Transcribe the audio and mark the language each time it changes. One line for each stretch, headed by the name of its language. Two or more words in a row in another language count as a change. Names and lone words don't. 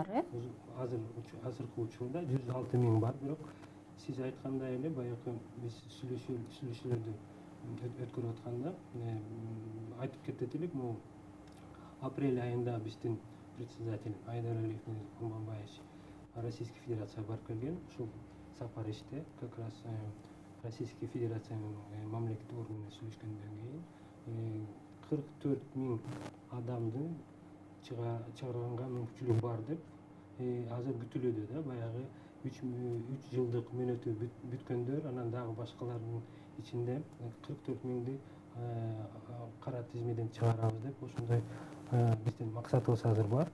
Kyrgyz: Азыркы учурда 106 миң бар, бирок сиз айткандай эле баягы биз сүйлөшүүлөрдү өткөрүп атканда айтып кетет элек, апрель айында биздин председатель Айдар Алиев Курманбаевич
Russian: Российский Федерацияга
Kyrgyz: барып келген. Ушул сапар иште
Russian: как раз Российский Федерациянын
Kyrgyz: мамлекеттик органы сүйлөшкөндөн кийин 44 миң адамды чыгарганга мүмкүнчүлүк бар деп азыр күтүлүүдө да. Баягы 3 жылдык мөөнөтү бүткөндөр, анан дагы башкалардын ичинде 44 миңди кара тизмеден чыгарабыз деп ошондой биздин максатыбыз азыр бар.